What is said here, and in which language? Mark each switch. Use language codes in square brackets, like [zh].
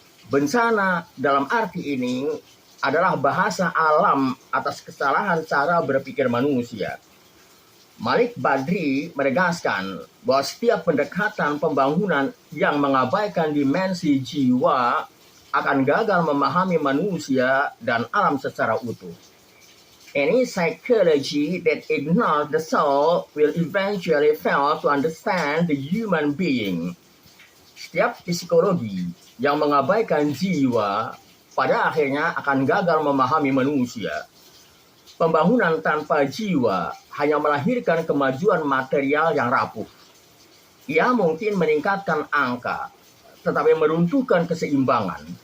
[id] Bencana dalam arti ini adalah bahasa alam atas kesalahan cara berpikir manusia. Malik Badri menegaskan bahwa setiap pendekatan pembangunan yang mengabaikan dimensi jiwa akan gagal memahami manusia dan alam secara utuh. [en] Any psychology that ignores the soul will eventually fail to understand the human being. [id] Setiap psikologi yang mengabaikan jiwa pada akhirnya akan gagal memahami manusia. Pembangunan tanpa jiwa hanya melahirkan kemajuan material yang rapuh. Ia mungkin meningkatkan angka, tetapi meruntuhkan keseimbangan.